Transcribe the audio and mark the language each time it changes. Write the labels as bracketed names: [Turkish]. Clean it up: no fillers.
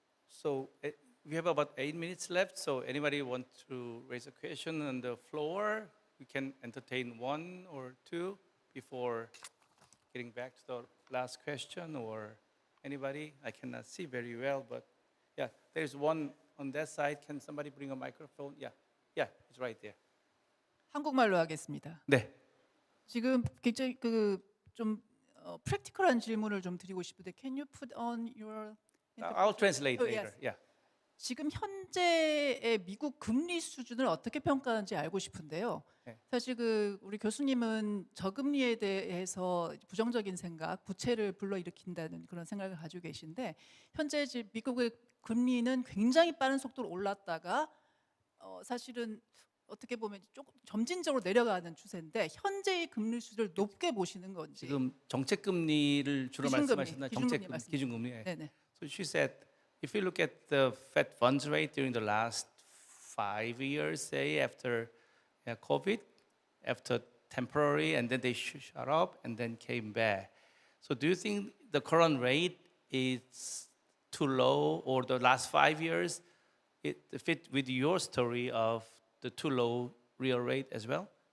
[English] So we have about 8 minutes left. So anybody want to raise a question on the floor? We can entertain one or two before getting back to the last question. Or anybody? I cannot see very well, but yeah, there's one on that side. Can somebody bring a microphone? Yeah, it's right there. [Korean] 한국말로 하겠습니다. 네. 지금 굉장히 좀 프랙티컬한 질문을 좀 드리고 싶은데, [English] can you put on your I'll translate later. Yes. Yeah. [Korean] 지금 현재의 미국 금리 수준을 어떻게 평가하는지 알고 싶은데요. 네. 사실 우리 교수님은 저금리에 대해서 부정적인 생각, 부채를 불러일으킨다는 그런 생각을 가지고 계신데, 현재 미국의 금리는 굉장히 빠른 속도로 올랐다가 사실은 어떻게 보면 조금 점진적으로 내려가는 추세인데, 현재의 금리 수준을 높게 보시는 건지. 지금 정책 금리를 주로 말씀하셨나? 정책 기준금리. 네네. [English] So she said, if you look at the Fed funds rate during the last 5 years, say, after COVID, after temporary, and then they shut up and then came back. So do you think the current rate is too low, or the last 5 years, it fit with your story of the too low real rate as well?